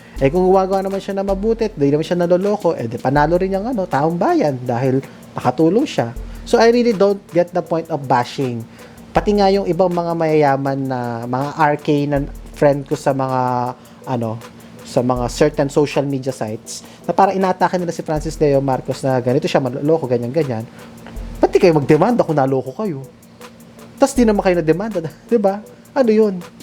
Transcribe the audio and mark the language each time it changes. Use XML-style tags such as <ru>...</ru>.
<tl>Kung gumagawa naman siya na mabuti, di naman siya nanloloko, panalo rin yung taong bayan dahil nakatulong siya.</tl> <en>So, I really don't get the point of bashing.</en> <tl>Pati nga yung ibang mga mayayaman na mga RK na friend ko sa mga sa mga certain social media sites na parang inatake nila si Francis Leo Marcos na ganito siya, manloloko, ganyan. Pati kayo magdemanda kung naloko kayo. Tapos di naman kayo na-demanda, di ba? Ano yun?</tl>